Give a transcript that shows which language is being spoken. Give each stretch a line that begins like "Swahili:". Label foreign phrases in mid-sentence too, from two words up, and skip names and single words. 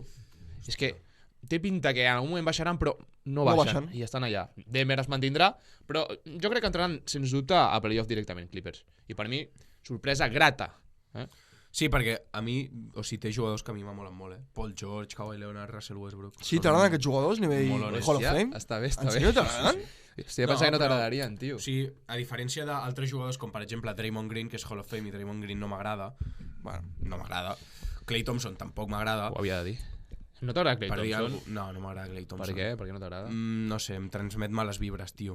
Catalan: És que té pinta que en algun moment baixaran, però no baixen. I estan allà. Denver es mantindrà, però jo crec que entraran, sens dubte, a playoff directament, Clippers. I per mi sorpresa grata. Sí, perquè a mi, o sigui, té jugadors que a mi m'amolen molt, Paul George, Kawhi Leonard, Russell Westbrook. Sí, t'agraden aquests jugadors, nivell Molt honest. Hall of Fame? Està bé, En sèrio t'agraden? Estic pensant que no t'agradarien, tio. O sigui, a diferència d'altres jugadors, com per exemple Draymond Green, que és Hall of Fame, i Draymond Green no m'agrada. Bueno, no m'agrada. Klay Thompson tampoc m'agrada. Ho havia de dir. No t'agrada Klay Thompson? No m'agrada Klay Thompson. Per què? Per què no t'agrada? No sé, em transmet males vibres, tio.